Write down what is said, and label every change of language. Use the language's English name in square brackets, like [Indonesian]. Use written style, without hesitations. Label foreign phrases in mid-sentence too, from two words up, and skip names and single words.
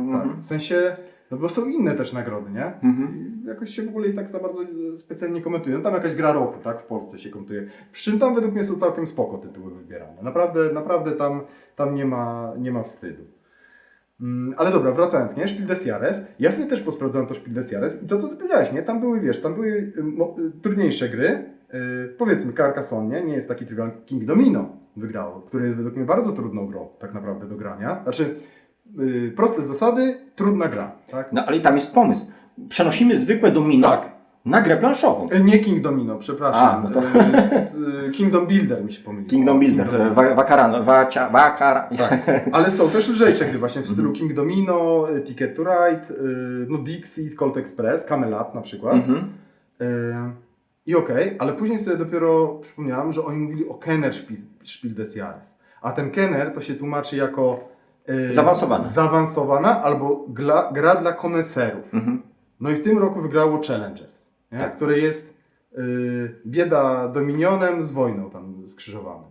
[Polish] Tak, w sensie, no bo są inne też nagrody, nie? I jakoś się w ogóle ich tak za bardzo specjalnie nie komentuje. No tam jakaś gra roku, tak? W Polsce się komentuje. Przy czym tam według mnie są całkiem spoko tytuły wybierane. Naprawdę tam nie ma wstydu. Ale dobra, wracając, nie? Spiel des Jahres. Ja sobie też posprawdzałem to Spiel des Jahres i to, co ty powiedziałeś, nie? Tam były, wiesz, trudniejsze gry. Powiedzmy Carcassonne, nie jest taki trywialny. King Domino wygrało, który jest według mnie bardzo trudną grą, tak naprawdę do grania. Znaczy, proste zasady, trudna gra, tak? No ale i tam jest pomysł. Przenosimy zwykłe domino na grę planszową. Nie King Domino, przepraszam. No to... Kingdom Builder mi się pomyliło. Kingdom Builder, Tak. Ale są też lżejsze gry właśnie w stylu King Domino, Ticket to Ride, no Dixit, Colt Express, Camel Up na przykład. I ale później sobie dopiero przypomniałem, że oni mówili o Kenner Spiel des Jahres. A ten Kenner to się tłumaczy jako zaawansowana albo gra dla koneserów. No i w tym roku wygrało Challengers, tak. Które jest bieda dominionem z wojną tam skrzyżowanym.